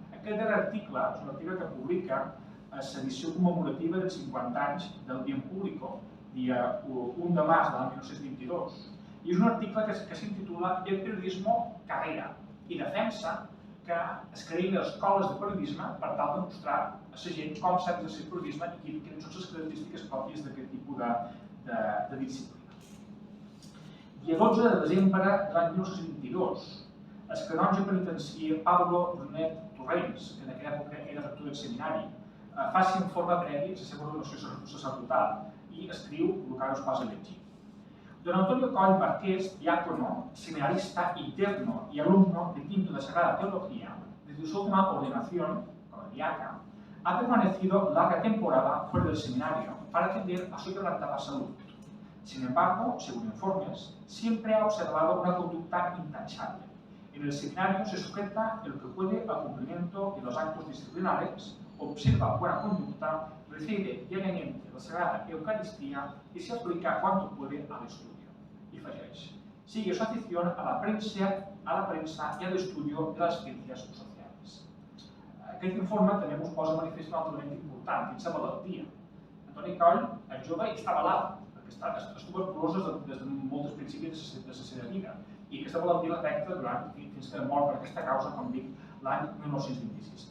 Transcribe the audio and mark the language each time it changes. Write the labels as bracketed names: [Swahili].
[Catalan] Aquest darrer article és un article que publica l'edició commemorativa dels 50 anys del Diem Público, dia 1 de març de l'any 1922, i és un article que s'intitula El periodismo carrera i defensa que es creïn les escoles de periodisme per tal de mostrar a la gent com s'ha d'exercir el periodisme i quines són les característiques pròpies d'aquest tipus de disciplina. Dia 12 de desembre de l'any 1922, el canonge penitencier Pablo Brunet Torrents, que en aquella època era rector del seminari, fa informe previ a la seva ordenació sacerdotal i escriu el que us posa a llegir. [Spanish] Don Antonio Coll Marqués, diácono, seminarista interno y alumno de quinto de Sagrada Teología, desde su última ordenación como diaca, ha permanecido larga temporada fuera del seminario para atender a su quebrantada salud. Sin embargo, según informes, siempre ha observado una conducta intachable. En el seminario se sujeta el que puede al cumplimiento de los actos disciplinares, observa buena conducta, recibe diariamente la Sagrada Eucaristía y se aplica cuanto puede al estudio. Y [Catalan] afegeix: [Spanish] sigue su afición a la prensa y al estudio de las ciencias sociales. [Catalan] Aquest informe també us posa manifest un altre element important, que és la malaltia. Antoni Coll, el jove, estava malalt, perquè és tuberculosa des de molts principis de la seva vida, i aquesta malaltia l'afecta fins que mor per aquesta causa, com dic, l'any 1926.